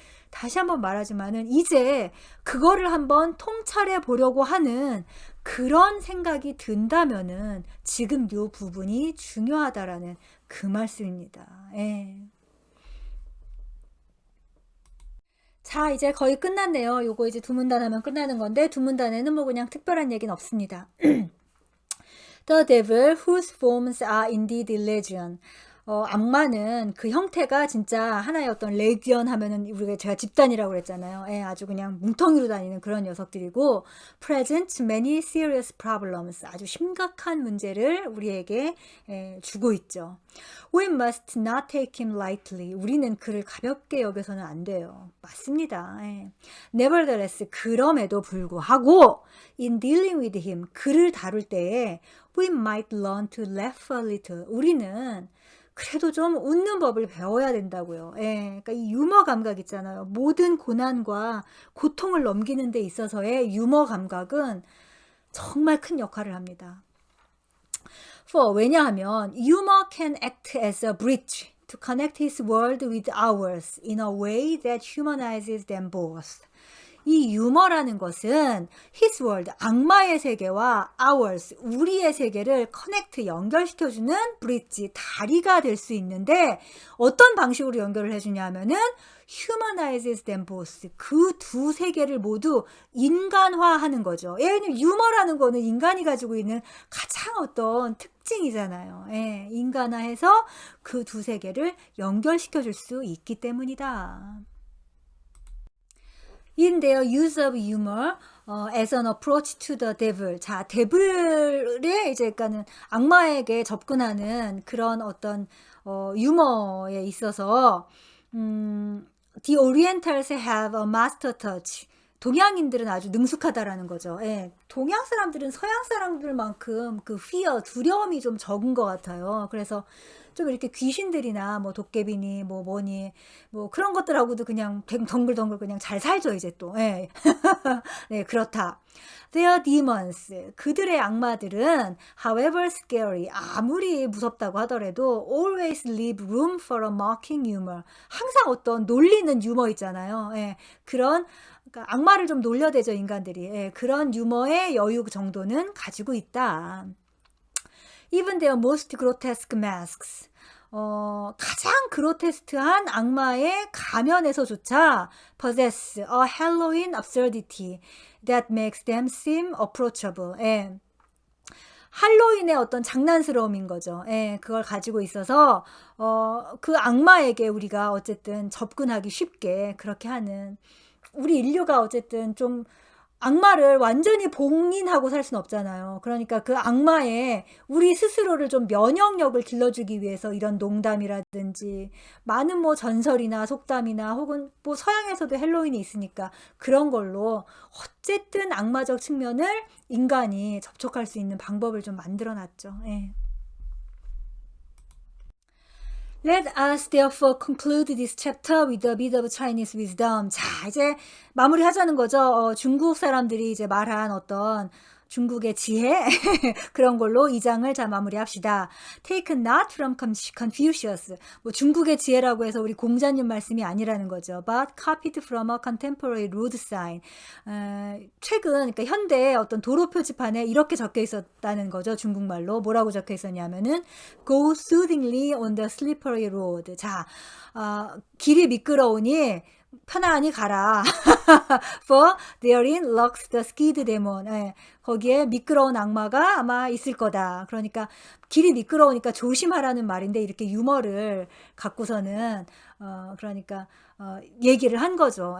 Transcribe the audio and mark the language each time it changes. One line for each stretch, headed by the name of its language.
Korean: 다시 한번 말하지만은 이제 그거를 한번 통찰해 보려고 하는 그런 생각이 든다면은 지금 요 부분이 중요하다라는 그 말씀입니다. 예. 자, 이제 거의 끝났네요. 요거 이제 두 문단 하면 끝나는 건데, 두 문단에는 뭐 그냥 특별한 얘기는 없습니다.
English: The devil whose forms are indeed legion.
Korean: 악마는 그 형태가 진짜 하나의 어떤 레기언 하면은 우리가 제가 집단이라고 그랬잖아요. 예, 아주 그냥 뭉텅이로 다니는 그런 녀석들이고
English: present many serious problems.
Korean: 아주 심각한 문제를 우리에게 주고 있죠.
English: We must not take him lightly.
Korean: 우리는 그를 가볍게 여겨서는 안 돼요. 맞습니다. 예.
English: Nevertheless,
Korean: 그럼에도 불구하고
English: in dealing with him,
Korean: 그를 다룰 때에
English: we might learn to laugh a little.
Korean: 우리는 그래도 좀 웃는 법을 배워야 된다고요. 예, 그러니까 이 유머 감각 있잖아요. 모든 고난과 고통을 넘기는 데 있어서의 유머 감각은 정말 큰 역할을 합니다. 왜냐하면
English: humor can act as a bridge to connect his world with ours in a way that humanizes them both.
Korean: 이 유머라는 것은 his world, 악마의 세계와 ours, 우리의 세계를 커넥트, 연결시켜주는 브릿지, 다리가 될 수 있는데 어떤 방식으로 연결을 해주냐 하면은
English: humanizes them both,
Korean: 그 두 세계를 모두 인간화하는 거죠. 얘는 유머라는 거는 인간이 가지고 있는 가장 어떤 특징이잖아요. 예, 인간화해서 그 두 세계를 연결시켜줄 수 있기 때문이다.
English: In their use of humor as an approach to the devil.
Korean: 자, 데블의 이제 그러니까는 악마에게 접근하는 그런 어떤 유머에 있어서
English: the Orientals have a master touch.
Korean: 동양인들은 아주 능숙하다라는 거죠. 예, 동양 사람들은 서양 사람들만큼 그 fear, 두려움이 좀 적은 것 같아요. 그래서 좀 이렇게 귀신들이나 뭐 도깨비니 뭐 뭐니 뭐 그런 것들하고도 그냥 덩글덩글 그냥 잘 살죠 이제 또. 예. 네, 그렇다.
English: Their demons,
Korean: 그들의 악마들은
English: however scary,
Korean: 아무리 무섭다고 하더라도
English: always leave room for a mocking humor.
Korean: 항상 어떤 놀리는 유머 있잖아요. 예, 그런 그러니까 악마를 좀 놀려대죠 인간들이. 예, 그런 유머의 여유 정도는 가지고 있다.
English: Even their most grotesque masks.
Korean: 가장 그로테스크한 악마의 가면에서조차
English: possess a Halloween absurdity that makes them seem approachable.
Korean: 예. 할로윈의 어떤 장난스러움인 거죠. 예, 그걸 가지고 있어서 그 악마에게 우리가 어쨌든 접근하기 쉽게 그렇게 하는, 우리 인류가 어쨌든 좀 악마를 완전히 봉인하고 살 수는 없잖아요. 그러니까 그 악마에 우리 스스로를 좀 면역력을 길러주기 위해서 이런 농담이라든지 많은 뭐 전설이나 속담이나 혹은 뭐 서양에서도 헬로윈이 있으니까 그런 걸로 어쨌든 악마적 측면을 인간이 접촉할 수 있는 방법을 좀 만들어 놨죠. 예.
English: Let us therefore conclude this chapter with a bit of Chinese wisdom.
Korean: 자, 이제 마무리하자는 거죠. 중국 사람들이 이제 말한 어떤 중국의 지혜 그런 걸로 이 장을 자 마무리합시다.
English: Taken not from Confucius.
Korean: 뭐 중국의 지혜라고 해서 우리 공자님 말씀이 아니라는 거죠.
English: But copied from a contemporary road sign.
Korean: 최근 그러니까 현대 어떤 도로 표지판에 이렇게 적혀 있었다는 거죠. 중국말로 뭐라고 적혀 있었냐면은
English: Go soothingly on the slippery road.
Korean: 자, 길이 미끄러우니 편안히 가라.
English: For therein lurks the skid demon.
Korean: 예, 거기에 미끄러운 악마가 아마 있을 거다. 그러니까 길이 미끄러우니까 조심하라는 말인데 이렇게 유머를 갖고서는 그러니까 얘기를 한 거죠.